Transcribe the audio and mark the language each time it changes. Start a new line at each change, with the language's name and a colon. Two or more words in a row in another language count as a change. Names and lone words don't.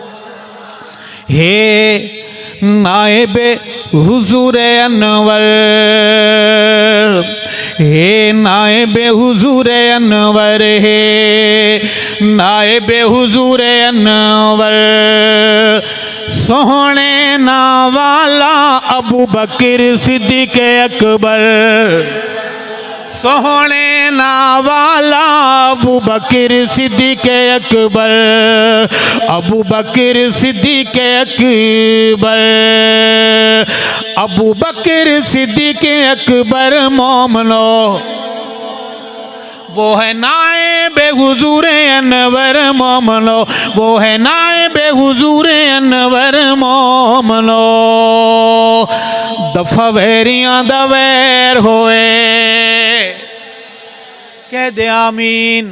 Urdu: ہے نائبِ حضورِ انور، ہے نائبِ حضورِ انور، ہے نائبِ حضورِ انور.
Punjabi: سوہنے نا والا ابو بکر صدیق اکبر، سوہنے نا والا ابو بکر صدیق اکبر، ابو بکر صدیق اکبر، ابو بکر صدیق اکبر مومنو.
Urdu: وہ ہے نائبِ حضورِ انور مومنو، وہ ہے نائبِ حضورِ انور مومنو.
Punjabi: دفع ویریاں دا ویر ہوئے، کہہ دے آمین.